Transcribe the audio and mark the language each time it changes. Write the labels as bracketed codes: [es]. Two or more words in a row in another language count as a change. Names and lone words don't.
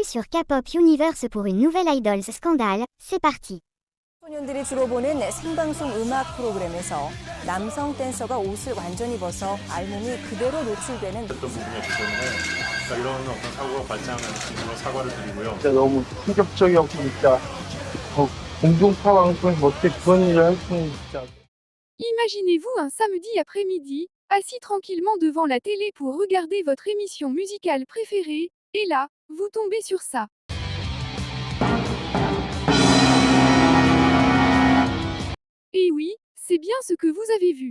[fr] K-pop Universe pour une nouvelle Idols scandale, c'est parti. [ko] 소년들이 주로 보는 생방송 음악 프로그램에서 남성 댄서가 옷을 완전히 벗어 알몸이 그대로 노출되는 어떤 부분이었기 때문에 이런 어떤 사고가 발생하는 진심으로 사과를 드리고요. 진짜 너무 충격적이었고 진짜 공중파 방송에서 어떻게 그런 일을 할 수는 진짜. [fr] Imaginez-vous un samedi après-midi, assis tranquillement devant la télé pour regarder votre émission musicale préférée, et là, vous tombez sur ça. Et oui, c'est bien ce que vous avez vu.